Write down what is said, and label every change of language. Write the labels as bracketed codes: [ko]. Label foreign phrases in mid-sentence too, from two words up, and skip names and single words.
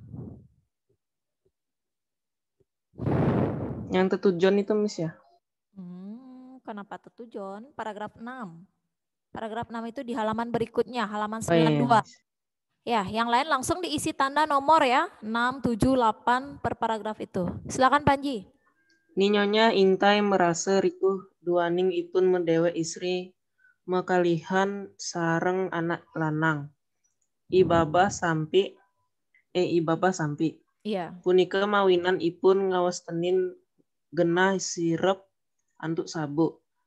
[id] Yang tertujuan itu Miss ya? Kenapa tertujuan? Paragraf 6. Paragraf 6 itu di halaman berikutnya, halaman 92. Ya, yang lain langsung diisi tanda nomor ya. 6, 7, 8 per paragraf itu. Silakan Panji. [ban] Nyonya Ingtai merasa rikuh duaning ipun mendewe istri mekalihan sareng anak lanang. Ibabah sampi. [id] Iya. [ban] Punika mawinan ipun ngawastenin genah sirep antuk sabuk.